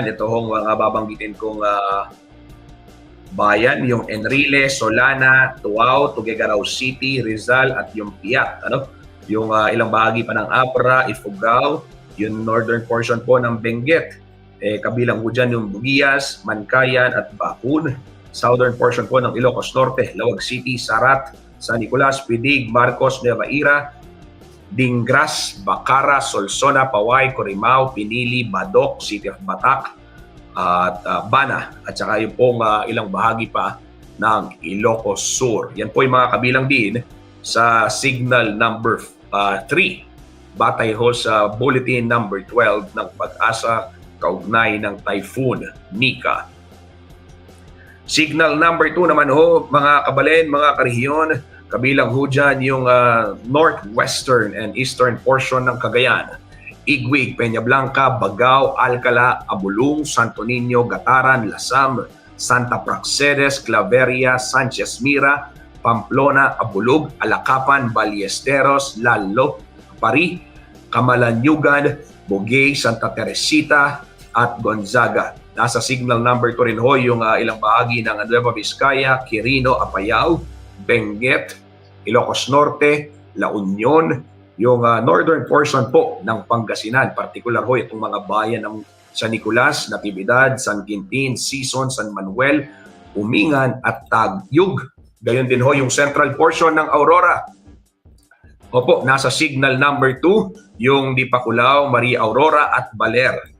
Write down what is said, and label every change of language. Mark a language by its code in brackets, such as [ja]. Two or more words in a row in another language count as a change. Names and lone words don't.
[tl] Ito hong mga babanggitin kong bayan, yung Enrile, Solana, Tuao, Tuguegarao City, Rizal, at yung Piat. Yung ilang bahagi pa ng Abra, Ifugao, yung [en] northern portion [tl] po ng Benguet. Kabilang ho dyan yung Bugias, Mancayan, at Bacun. [en] Southern portion [tl] po ng Ilocos Norte, Lawag City, Sarat, San Nicolas, Pidig, Marcos, Nueva Eira, Dingras, Bacara, Solsona, Paway, Corimao, Pinili, Badok, City of Batak, at Bana at saka yung pong ilang bahagi pa ng Ilocos Sur. Yan po yung mga kabilang din sa [en] signal number [tl] 3. Batay ho sa [en] bulletin number [tl] 12 ng Pag-asa kaugnay ng Typhoon Nika. [en] Signal number [tl] 2 naman ho, mga kabalen, mga karehiyon, kabilang ho dyan yung [en] northwestern and eastern portion [tl] ng Cagayan. Igwig, Peña Blanca, Bagao, Alcala, Abulong, Santo Niño, Gataran, Lasam, Santa Praxedes, Claveria, Sanchez Mira, Pamplona, Abulug, Alacapan, Ballesteros, Lalo, Pari, Camalanyugan, Bugay, Santa Teresita, at Gonzaga. Nasa [en] signal number [tl] 2 rin ho yung ilang bahagi ng Nueva Vizcaya, Quirino, Apayao, Benguet, Ilocos Norte, La Union, yung [en] northern portion [tl] po ng Pangasinan, particular ho itong mga bayan ng San Nicolas, Natividad, San Quintin, Sison, San Manuel, Umingan at Taguig. Gayon din ho yung [en] central portion [tl] ng Aurora. Opo, nasa [en] signal number [tl] 2 yung Dipakulaw, Maria Aurora at Baler.